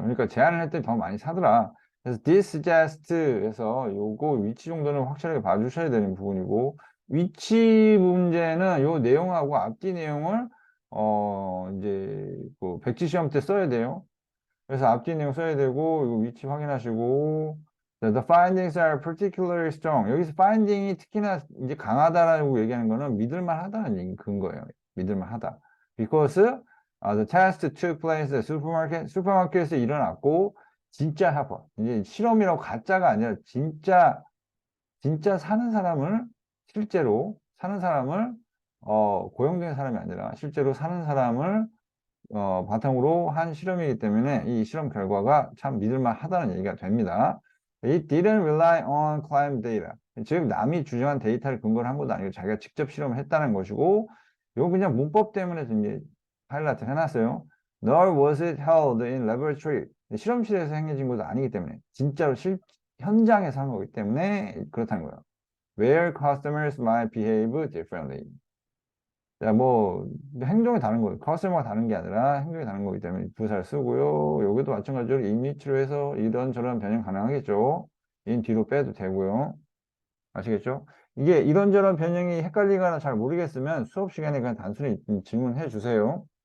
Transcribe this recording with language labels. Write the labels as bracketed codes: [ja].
[ko] 그러니까 제한을 할 때 더 많이 사더라. 그래서 [en] this suggest [ko] 에서 요거 위치 정도는 확실하게 봐주셔야 되는 부분이고 위치 문제는 요 내용하고 앞뒤 내용을 이제 그 백지 시험 때 써야 돼요. 그래서 앞뒤 내용 써야 되고 이거 위치 확인하시고 [en] The findings are particularly strong. [ko] 여기서 finding이 특히나 이제 강하다라고 얘기하는 거는 믿을만하다는 얘기 근거예요. 믿을만하다. [en] Because the test took place at [ko] 슈퍼마켓에서 일어났고 진짜 사건. 이제 실험이라고 가짜가 아니라 진짜 사는 사람을 실제로 사는 사람을 고용된 사람이 아니라 실제로 사는 사람을 바탕으로 한 실험이기 때문에 이 실험 결과가 참 믿을만 하다는 얘기가 됩니다. [en] It didn't rely on client data. [ko] 즉 남이 주장한 데이터를 근거로 한 것도 아니고 자기가 직접 실험을 했다는 것이고 이거 그냥 문법 때문에 이제 하이라이트 해놨어요. [en] Nor was it held in laboratory. [ko] 실험실에서 행해진 것도 아니기 때문에 진짜로 현장에서 한 거기 때문에 그렇다는 거예요. [en] Where customers might behave differently. [ko] 자, 뭐 행동이 다른 거예요. 커스터머가 다른 게 아니라 행동이 다른 거기 때문에 부사를 쓰고요. 여기도 마찬가지로 이미지로 해서 이런저런 변형 가능하겠죠. 인 뒤로 빼도 되고요. 아시겠죠? 이게 이런저런 변형이 헷갈리거나 잘 모르겠으면 수업 시간에 그냥 단순히 질문해 주세요.